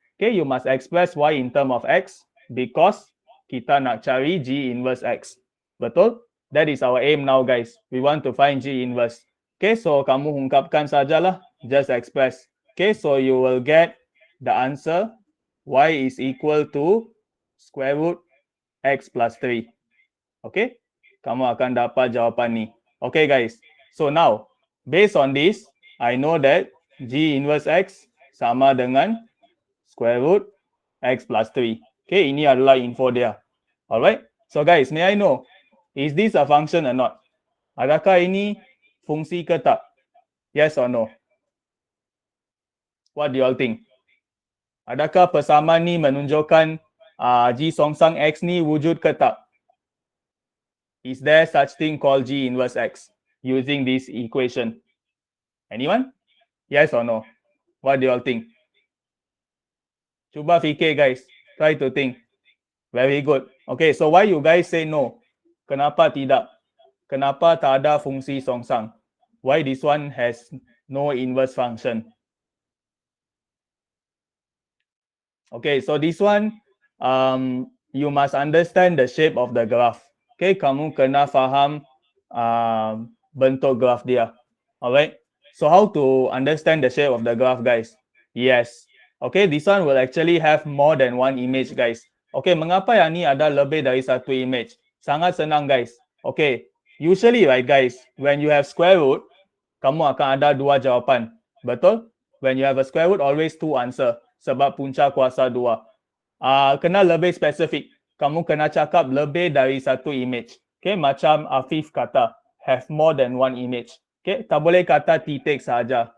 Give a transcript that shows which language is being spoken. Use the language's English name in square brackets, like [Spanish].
[English] Okay, you must express y in term of x because [Malay] kita nak cari g inverse x. Betul? [English] That is our aim now guys. We want to find g inverse. Okay, so [Malay] kamu ungkapkan sajalah, [English] just express. Okay, so you will get the answer y is equal to square root x plus 3. [Malay] Okay, kamu akan dapat jawapan ni. [English] Okay guys, so now based on this, I know that g inverse x [Malay] sama dengan [English] square root x plus 3. [Malay] Okay, ini adalah info dia. [English] Alright, so guys, may I know, is this a function or not? [Malay] Adakah ini fungsi ke tak? [English] Yes or no? What do you all think? [Malay] Adakah persamaan ni menunjukkan G songsang X ni wujud ke tak? [English] Is there such thing called G inverse X using this equation? Anyone? Yes or no? What do you all think? [Malay] Cuba fikir [English] guys. Try to think. Very good. Okay, so why you guys say no? [Malay] Kenapa tidak? Kenapa tak ada fungsi songsang? [English] Why this one has no inverse function? Okay, so this one, you must understand the shape of the graph. [Malay] Okay, kamu kena faham bentuk graph dia. [English] Alright, so how to understand the shape of the graph, guys? Yes. Okay, this one will actually have more than one image, guys. [Malay] Okay, mengapa yang ni ada lebih dari satu image? Sangat senang, [English] guys. Okay, usually, right, guys, when you have square root, [Malay] kamu akan ada dua jawapan. Betul? [English] When you have a square root, always two answer. [Malay] Sebab punca kuasa 2. Kena lebih spesifik. Kamu kena cakap lebih dari satu image. [English] Okay, [Malay] macam Afif kata, [English] have more than one image. [Malay] Okay, tak boleh kata titik saja.